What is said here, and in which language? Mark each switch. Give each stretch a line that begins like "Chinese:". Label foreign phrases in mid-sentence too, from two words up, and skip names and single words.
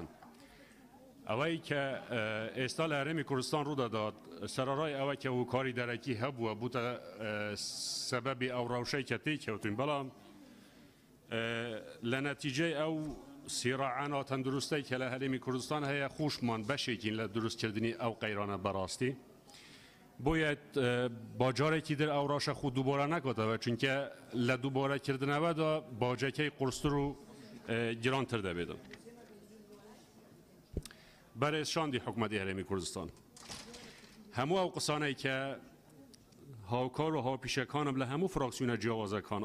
Central Kurdish: ئەوەی کە ئێستا لە هەرێمی کوردستان ڕوودەدات سەرەڕای ئەوە کە هۆکاری دەرەکی هەبووە بووتە سەبەبی ئەو ڕەوشەی کە تێکەوتین بەڵام لە نەتیجەی ئەو سیراعانە تەندروستەی کە لە هەرێمی کوردستان هەیە خوشمان بەشێکین لە دروستکردنی ئەو قەیرانە بەڕاستی. باید باجارێکی در ئەو ڕاشە خود دووبارە نکاتەوە چونکە لە دووبارەکردنەوەدا باجەکەی قورستر و گرانتر دەبێتن. بەڕێز شاندی حکوومەتی هەرێمی کوردستان هەموو ئەو قسانەی کە هاوکار و هاوپیشەکانم لە هەموو فراکسیونە جیاوازەکان